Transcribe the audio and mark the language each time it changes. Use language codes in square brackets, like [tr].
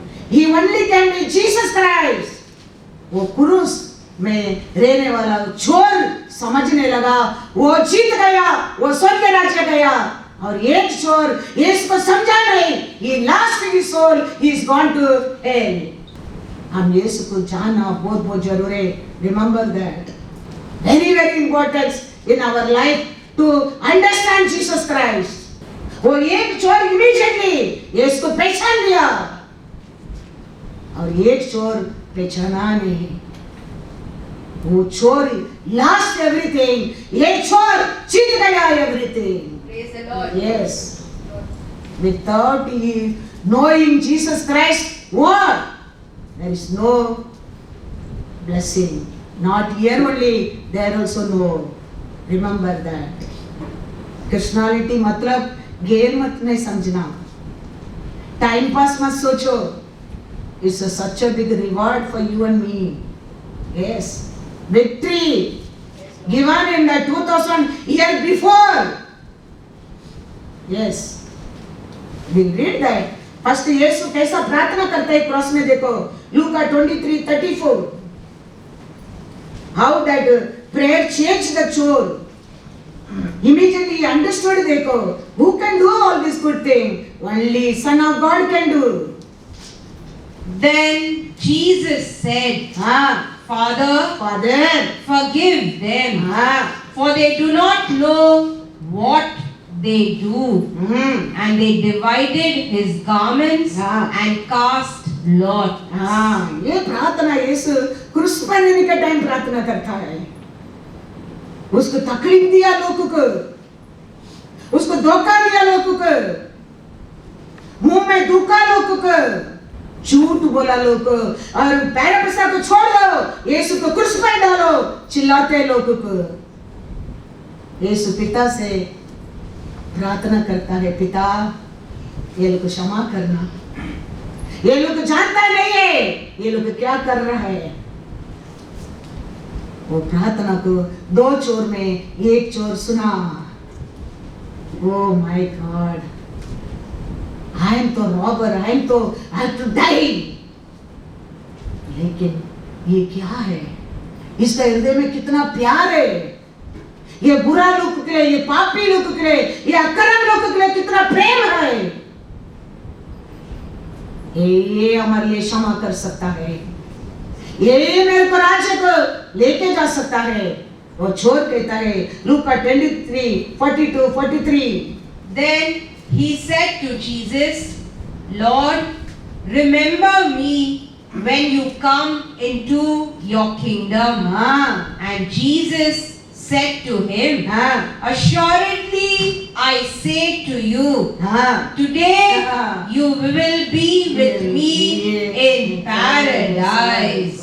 [en] He only can be Jesus Christ. [hi] वो क्रूस में रहने वाला चोर समझने लगा, वो जीत गया, वो स्वर्ग राज्य गया। और एक चोर इसको समझा नहीं, [en] he lost his soul, he is gone to hell। [hi] हम यीशु को जानना बहुत बहुत जरूरी है। [en] Remember that. Very very important in our life to understand Jesus Christ। [hi] वो एक चोर इमीडिएटली यीशु को पहचान लिया, और एक चोर पहचाना नहीं। वो चोर [en] lost everything, [hi] ये चोर जीत गया [en] everything। Praise the Lord. Yes. Without he knowing Jesus Christ, what? There is no blessing. Not here only, there also no. Remember that. [hi] Christianity मतलब गेम मत नहीं समझना, टाइम पास मत सोचो। [en] It's such a big reward for you and me. Yes. Victory given in the 2000 year before. Yes. We'll read that. [hi] First यीशु कैसा प्रार्थना करता है क्रॉस में, देखो लूका 23:34। [en] How that prayer changed the chore. Immediately he understood, [hi] देखो [en] who can do all this good thing? Only Son of God can do. Then Jesus said, Father, forgive them, for they do not know what they do. And they divided his garments and cast lot. [hi] ये प्रार्थना यीशु क्रूस पर रहने का time प्रार्थना करता है। उसको तकलीफ दिया लोगों को, उसको धोखा दिया लोगों को, मुंह में दुखा लोगों को, झूठ बोला लोगों को, और पैरापिसा को छोड़ दो, यीशु को क्रूस पर डालो, चिल्लाते लोगों को। यीशु पिता से प्रार्थना करता है, पिता ये लोग को क्षमा करना, ये लोग जानता नहीं है ये लोग क्या कर रहा है। वो प्रार्थना को दो चोर में एक चोर सुना। [en] Oh my God, I am तो robber, I have to die। [hi] लेकिन ये क्या है, इसका हृदय में कितना प्यार है, ये बुरा लोग के लिए, ये पापी लोग के लिए, ये अकर्म लोग के लिए कितना प्रेम है। ये हमारे लिए क्षमा कर सकता है, ये मेरे को राज्य को लेके जा सकता है। वो चोर कहता है लूका 23:42-43, [en] Then he said to Jesus, Lord, remember me when you come into your kingdom. And Jesus said to him, assuredly I say to you, today you will be with me in paradise.